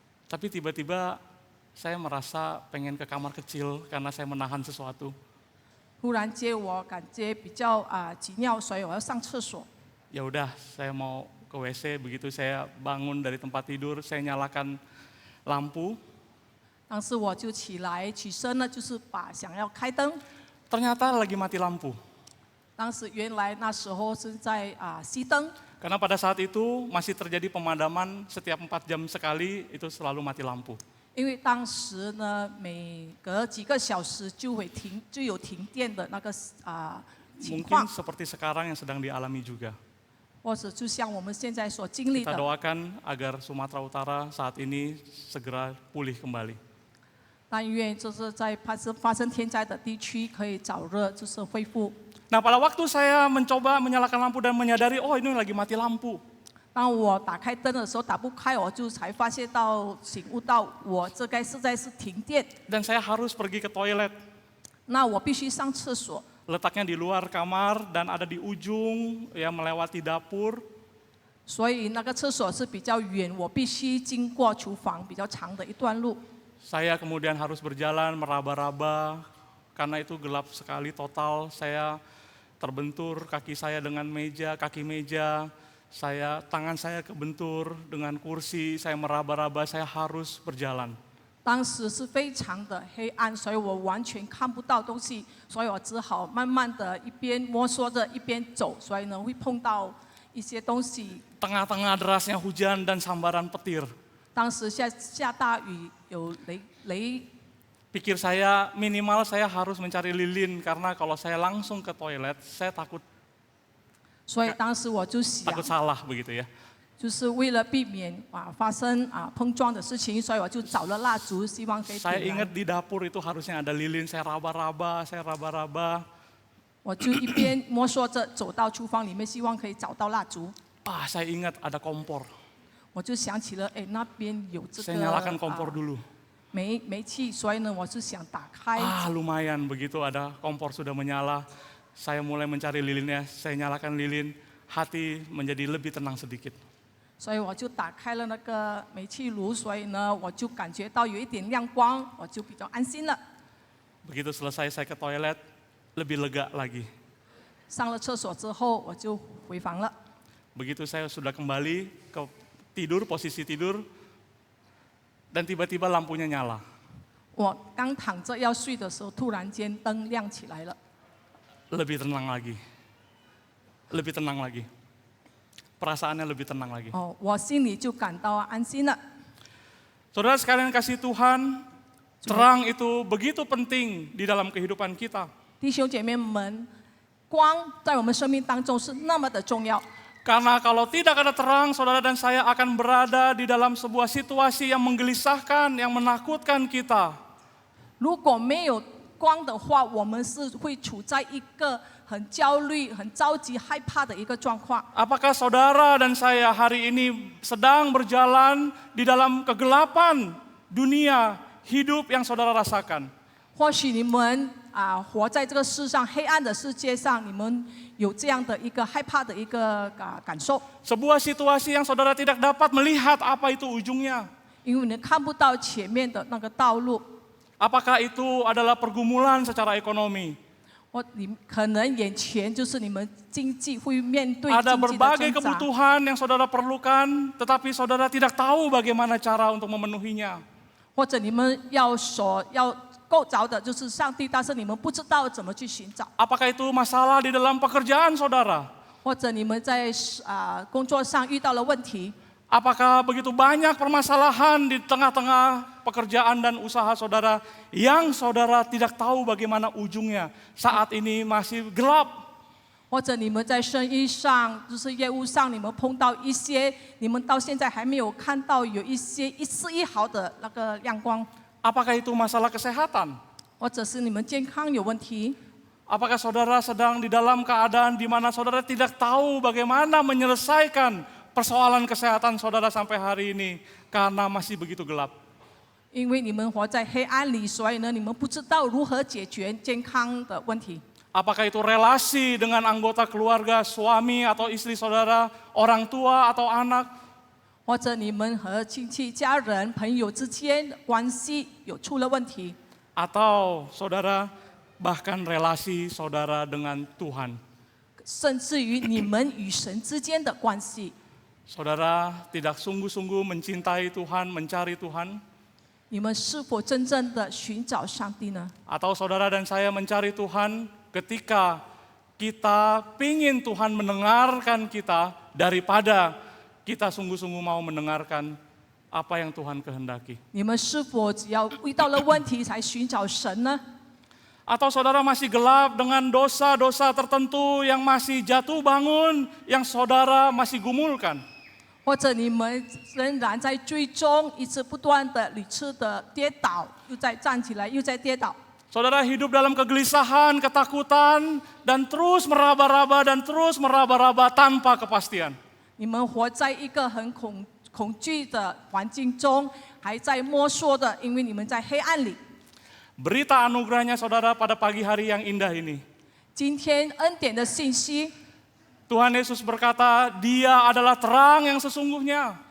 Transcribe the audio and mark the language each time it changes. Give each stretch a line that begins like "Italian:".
Indonesian: Tapi tiba-tiba saya merasa pengen ke kamar kecil karena saya menahan sesuatu.
Chinese: 忽然间我感觉比较急尿，所以我要上厕所。
Indonesian: Ya udah, saya mau ke WC, begitu saya bangun dari tempat tidur, saya nyalakan lampu.
Chinese: 当时我就起身了，就是想要开灯。
Indonesian: Ternyata lagi mati lampu.
Chinese: 当时原来那时候是在熄灯，
Indonesian: Karena pada saat itu masih terjadi pemadaman setiap 4 jam sekali, itu selalu mati lampu.
Chinese: 因为当时呢，每隔几个小时就有停电的那个情况，
Indonesian: seperti sekarang yang sedang dialami juga.
Chinese: 或者就像我们现在所经历
Indonesian: Kita
Chinese: 的。
Indonesian: doakan agar Sumatera Utara saat ini segera pulih kembali.
Chinese: 但愿就是在发生天灾的地区可以早日就是恢复。
Indonesian: Nah, pada waktu saya mencoba menyalakan lampu dan menyadari, oh ini lagi mati lampu.
Chinese: 当我打开灯的时候打不开，我就才发现醒悟到我这该实在是停电，
Indonesian: Dan saya harus pergi ke toilet.
Chinese: 那我必须上厕所。
Indonesian: Letaknya di luar kamar dan ada di ujung, ya melewati dapur.
Chinese: 所以那个厕所是比较远，我必须经过厨房比较长的一段路。
Indonesian: Saya kemudian harus berjalan meraba-raba, karena itu gelap sekali total. Saya terbentur kaki saya dengan kaki meja, tangan saya kebentur dengan kursi, saya meraba-raba, saya harus berjalan.
Chinese: 当时是非常的黑暗，所以我完全看不到东西，所以我只好慢慢的一边摸索着一边走，所以呢会碰到一些东西。
Indonesian: Tengah-tengah derasnya hujan dan sambaran petir.
Chinese: 当时下大雨，有雷。
Indonesian: Pikir saya minimal saya harus mencari lilin karena kalau saya langsung ke toilet saya takut
Chinese: 所以当时我就想
Indonesian: salah begitu ya.
Chinese: 就是为了避免发生碰撞的事情，所以我就找了蜡烛，希望可以
Indonesian: Saya
Chinese: 点
Indonesian: ingat
Chinese: 燃。
Indonesian: di dapur itu harusnya ada lilin, saya raba-raba.
Chinese: 我就一边摸索着走到厨房里面，希望可以找到蜡烛。
Indonesian: Saya ingat ada kompor.
Chinese: 我就想起了，哎，那边有这
Indonesian: Saya
Chinese: 个
Indonesian: nyalakan kompor dulu.
Chinese: 煤气，所以呢，我是想打开。
Indonesian: Lumayan, begitu ada kompor sudah menyala. Saya mulai mencari lilinnya, saya nyalakan lilin, hati menjadi lebih tenang sedikit.
Chinese: 所以我就打开了那个煤气炉，所以呢，我就感觉到有一点亮光，我就比较安心了。
Indonesian: Begitu selesai saya ke toilet, lebih lega lagi.
Chinese: 上了厕所之后，我就回房了。
Indonesian: Begitu saya sudah kembali ke tidur, posisi tidur, dan tiba-tiba lampunya nyala.
Chinese: 我刚躺着要睡的时候，突然间灯亮起来了，
Indonesian: Lebih tenang lagi. Lebih tenang lagi. Perasaannya lebih tenang lagi.
Chinese: 我心里就感到安心了。
Indonesian: Saudara sekalian kasih Tuhan, terang itu begitu penting di dalam kehidupan kita.
Chinese: 弟兄姐妹们，光在我们生命当中是那么的重要。
Indonesian: Karena kalau tidak ada terang, saudara dan saya akan berada di dalam sebuah situasi yang menggelisahkan, yang menakutkan kita.
Chinese: 如果没有光的话，我们是会处在一个很焦虑、很着急、害怕的一个状况。
Indonesian: Apakah saudara dan saya hari ini sedang berjalan di dalam kegelapan dunia hidup yang saudara rasakan?
Chinese: 或许你们活在这个世上黑暗的世界上，你们有这样的一个害怕的一个感受，
Indonesian: Sebuah situasi yang saudara tidak dapat melihat apa itu ujungnya.
Chinese: 因为你看不到前面的那个道路。
Indonesian: Apakah itu adalah pergumulan secara ekonomi?
Chinese: 你可能眼前就是你们经济会面对
Indonesian: Ada
Chinese: 经济的
Indonesian: berbagai
Chinese: 挣扎，
Indonesian: kebutuhan yang saudara perlukan, tetapi saudara tidak tahu bagaimana cara untuk memenuhinya.
Chinese: 或者你们要够着的就是上帝，但是你们不知道怎么去寻找，
Indonesian: Apakah itu masalah di dalam pekerjaan saudara?
Chinese: 或者你们在工作上遇到了问题，
Indonesian: Apakah begitu banyak permasalahan di tengah-tengah pekerjaan dan usaha saudara yang saudara tidak tahu bagaimana ujungnya saat ini masih gelap?
Chinese: 或者你们在生意上就是业务上，你们碰到一些你们到现在还没有看到有一些一丝一毫的那个亮光，
Indonesian: Apakah itu masalah kesehatan?
Chinese: 或者是你们健康有问题，
Indonesian: Apakah saudara sedang di dalam keadaan di mana saudara tidak tahu bagaimana menyelesaikan persoalan kesehatan saudara sampai hari ini karena masih begitu gelap?
Chinese: 因为你们活在黑暗里，所以呢，你们不知道如何解决健康的问题。
Indonesian: Apakah itu relasi dengan anggota keluarga, suami atau istri saudara, orang tua atau anak?
Chinese: 或者你们和亲戚、家人、朋友之间的关系有出了问题，
Indonesian: Atau saudara bahkan relasi saudara dengan Tuhan.
Chinese: 甚至于你们与神之间的关系，
Indonesian: Saudara tidak sungguh-sungguh mencintai Tuhan, mencari Tuhan?
Chinese: 你们是否真正的寻找上帝呢？
Indonesian: Atau saudara dan saya mencari Tuhan ketika kita ingin Tuhan mendengarkan kita daripada kita sungguh-sungguh mau mendengarkan apa yang Tuhan kehendaki?
Chinese: 你们是否只要遇到了问题才寻找神呢？
Indonesian: Atau saudara masih gelap dengan dosa-dosa tertentu yang masih jatuh bangun, yang saudara masih gumulkan?
Chinese: 或者你们仍然在最终一直不断的屡次的跌倒，又再站起来，又再跌倒。
Indonesian: Saudara hidup dalam kegelisahan, ketakutan, dan terus meraba-raba tanpa kepastian.
Chinese: 你们活在一个很恐惧的环境中，还在摸索的，因为你们在黑暗里。
Indonesian: Berita anugerahnya saudara pada pagi hari yang indah ini.
Chinese: 今天恩典的信息，
Indonesian: Tuhan Yesus berkata, Dia adalah terang yang sesungguhnya.